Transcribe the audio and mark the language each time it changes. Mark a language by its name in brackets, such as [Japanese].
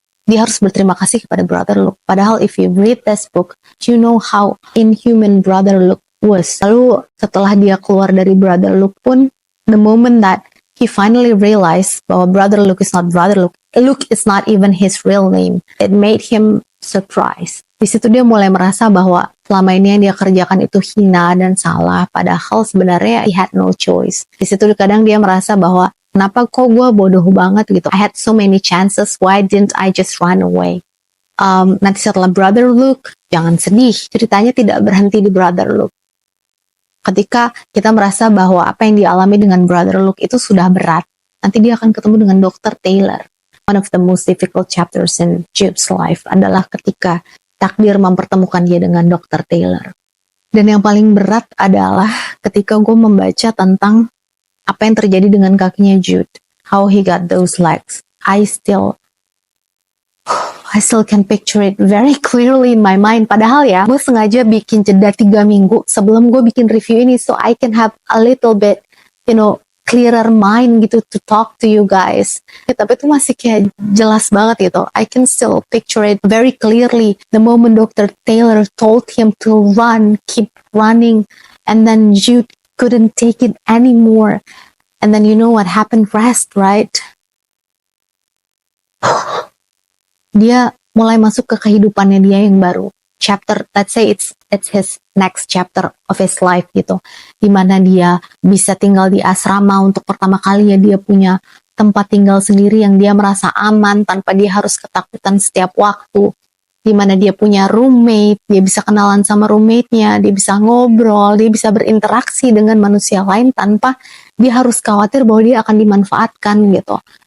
[Indonesian] Dia harus berterima kasih kepada brother Luke. Padahal [English] if you read this book, you know how inhuman brother Luke was. [Indonesian] Lalu setelah dia keluar dari brother Luke pun, [English] the moment that he finally realized bahwa Brother Luke is not Brother Luke, Luke is not even his real name. It made him surprised. [Indonesian] Di situ dia mulai merasa bahwa selama ini yang dia kerjakan itu hina dan salah, padahal sebenarnya [English] he had no choice. [Indonesian] Di situ kadang dia merasa bahwa kenapa kok gue bodoh banget gitu. [English] I had so many chances, why didn't I just run away? [Indonesian] Nanti setelah Brother Luke, jangan sedih, ceritanya tidak berhenti di Brother Luke. Ketika kita merasa bahwa apa yang dialami dengan Brother Luke itu sudah berat, nanti dia akan ketemu dengan Dr. Taylor. [English] One of the most difficult chapters in Jude's life [Indonesian] adalah ketika takdir mempertemukan dia dengan [English] Dr. Taylor. [Indonesian] Dan yang paling berat adalah ketika gue membaca tentang apa yang terjadi dengan kakinya Jude. [English] How he got those legs. I still can picture it very clearly in my mind. [Indonesian] Padahal ya, gue sengaja bikin jeda 3 minggu sebelum gue bikin review ini, [English] so I can have a little bit, clearer mind [Indonesian] gitu [English] to talk to you guys. [Indonesian] Ya, tapi itu masih kayak jelas banget gitu. [English] I can still picture it very clearly. The moment Dr. Taylor told him to run, keep running, and then Jude couldn't take it anymore. And then you know what happened? Rest, right? [Indonesian] Dia mulai masuk ke kehidupannya dia yang baru. [English] Chapter, let's say it's his next chapter of his life gitu. [Indonesian] Dimana dia bisa tinggal di asrama untuk pertama kalinya dia punya tempat tinggal sendiri yang dia merasa aman tanpa dia harus ketakutan setiap waktu. Dimana dia punya roommate, dia bisa kenalan sama roommate-nya, dia bisa ngobrol, dia bisa berinteraksi dengan manusia lain tanpa dia harus khawatir bahwa dia akan dimanfaatkan gitu.